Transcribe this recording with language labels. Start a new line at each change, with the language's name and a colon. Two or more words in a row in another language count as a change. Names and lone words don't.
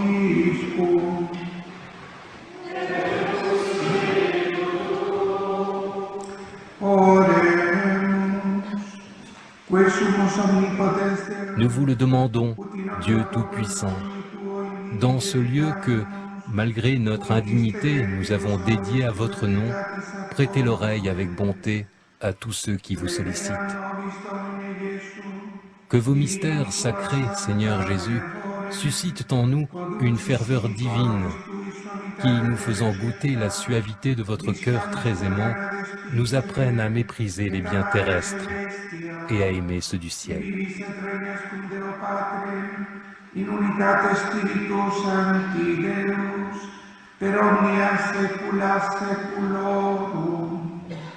Latin: vobiscum. Oremus, que sumus omnipotens Deus,
French: Nous vous le demandons, Dieu Tout-Puissant, dans ce lieu que, malgré notre indignité, nous avons dédié à votre nom, prêtez l'oreille avec bonté à tous ceux qui vous sollicitent. Que vos mystères sacrés, Seigneur Jésus, suscitent en nous une ferveur divine qui, nous faisant goûter la suavité de votre cœur très aimant, nous apprennent à mépriser les biens terrestres et à aimer ceux du ciel.
Latin: in unitate Spiritus Sancti Deus, per omnia saecula saeculorum.